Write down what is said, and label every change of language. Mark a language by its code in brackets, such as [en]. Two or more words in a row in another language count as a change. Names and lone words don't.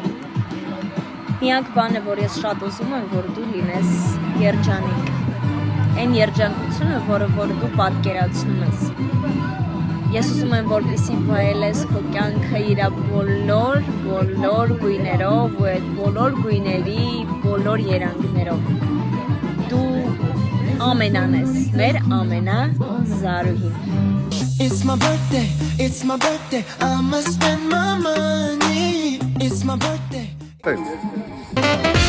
[hy] Միակ բանը, որ ես շատ ուզում եմ, որ դու լինես երջանիկ։ Այն երջանկությունը, որը որ դու պատկերացնում ես։ Ես ուզում եմ, որպեսզի վայելես քո կյանքը իր բոլոր գույներով ու այդ բոլոր գույների բոլոր երանգներով։ Դու ամենան ես, մեր ամենա Զարուհին։ [en] It's my birthday, I must spend my money. It's my birthday.